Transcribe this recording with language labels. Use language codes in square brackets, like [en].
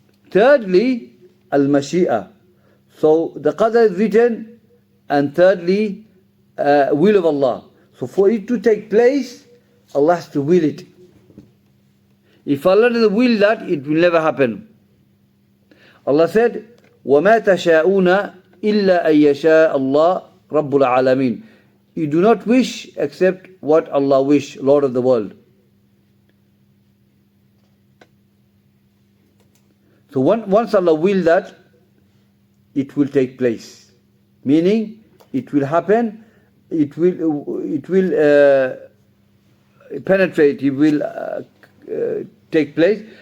[en] Thirdly, Al-Mashi'a. So the Qadr is written, and thirdly, will of Allah. So for it to take place, Allah has to will it. If Allah doesn't will that, it will never happen. Allah said, [ar] وَمَا تَشَاءُونَ إِلَّا أَن يَشَاءَ اللَّهُ رَبُّ الْعَالَمِينَ. [en] You do not wish except what Allah wish, Lord of the world. So once Allah will that, it will take place. Meaning, it will happen, it will penetrate, it will take place.